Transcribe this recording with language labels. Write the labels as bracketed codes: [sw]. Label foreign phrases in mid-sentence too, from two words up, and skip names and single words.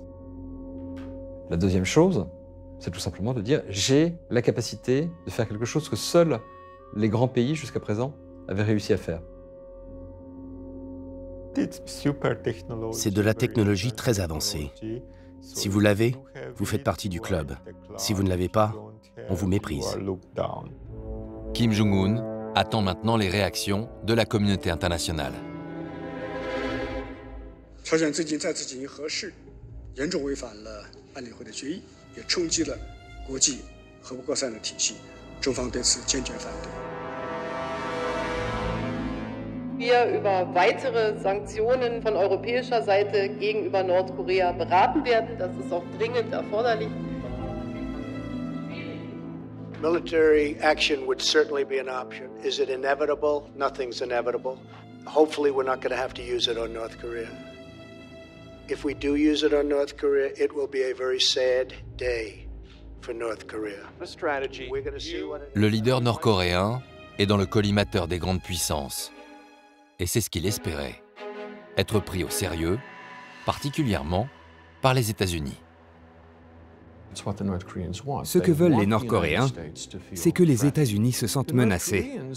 [fr] La deuxième chose, c'est tout simplement de dire j'ai la capacité de faire quelque chose que seuls les grands pays jusqu'à présent avaient réussi à faire. C'est de la technologie très avancée. Si vous l'avez, vous faites partie du club. Si vous ne l'avez pas, on vous méprise. Kim Jong-un attend maintenant les réactions de la communauté internationale. [de] Wir über weitere Sanktionen von europäischer Seite gegenüber Nordkorea beraten werden. Das ist auch dringend erforderlich. [en] Military action would certainly be an option. Is it inevitable? Nothing's inevitable. Hopefully we're not going to have to use it on North Korea. If we do use it on North Korea, it will be a very sad day for North Korea. We're going to see what it... [fr] Le leader nord-coréen est dans le collimateur des grandes puissances. Et c'est ce qu'il espérait, être pris au sérieux, particulièrement par les États-Unis. Ce que veulent les Nord-Coréens, c'est que les États-Unis se sentent menacés.